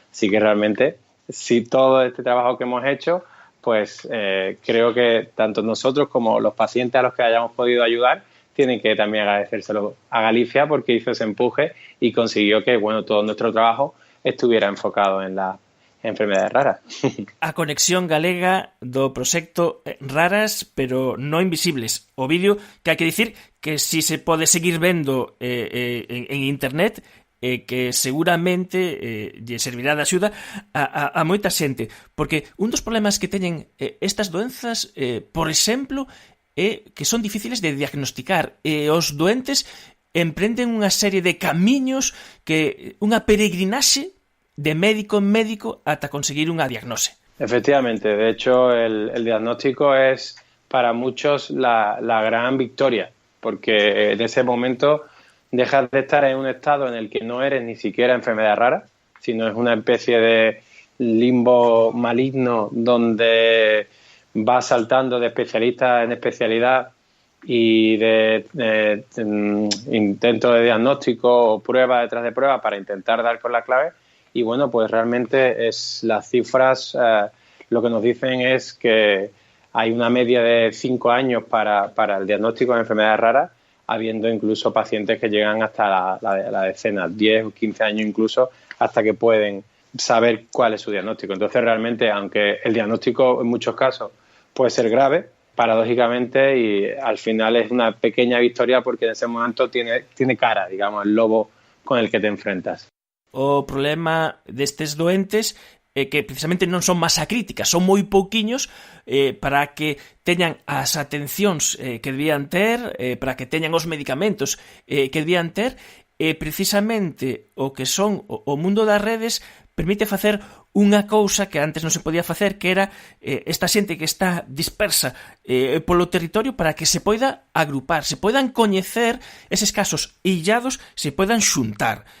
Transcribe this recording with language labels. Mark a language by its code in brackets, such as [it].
[es] Así que realmente, si todo este trabajo que hemos hecho, pues creo que tanto nosotros como los pacientes a los que hayamos podido ayudar tienen que también agradecérselo a Galicia, porque hizo ese empuje y consiguió que todo nuestro trabajo estuviera enfocado en las enfermedades raras. [gl] A conexión galega do proxecto Raras pero no invisibles. O vídeo que hai que dicir que si se pode seguir vendo en internet, que seguramente lle servirá de axuda a moita xente, porque un dos problemas que teñen estas doenzas, por exemplo, é que son difíciles de diagnosticar, e os doentes emprenden unha serie de camiños, unha peregrinaxe de médico en médico ata conseguir unha diagnose. [es] Efectivamente, de hecho el diagnóstico es para muchos la gran victoria, porque en ese momento dejas de estar en un estado en el que no eres ni siquiera enfermedad rara, sino es una especie de limbo maligno donde vas saltando de especialista en especialidad y de intento de diagnóstico o prueba detrás de prueba para intentar dar con la clave. Y bueno, pues realmente las cifras lo que nos dicen es que hay una media de 5 años para el diagnóstico de enfermedades raras, habiendo incluso pacientes que llegan hasta la decena, 10 o 15 años incluso, hasta que pueden saber cuál es su diagnóstico. Entonces realmente, aunque el diagnóstico en muchos casos puede ser grave, paradójicamente, y al final es una pequeña victoria porque en ese momento tiene cara, digamos, el lobo con el que te enfrentas. [gl] O problema destes doentes é que precisamente non son masa críticas, son moi pouquiños para que teñan as atencións que debían ter, para que teñan os medicamentos que debían ter, e precisamente o que son o mundo das redes permite facer unha cousa que antes non se podía facer, que era esta xente que está dispersa polo territorio para que se poida agrupar, se poidan coñecer eses casos illados, se poidan xuntar.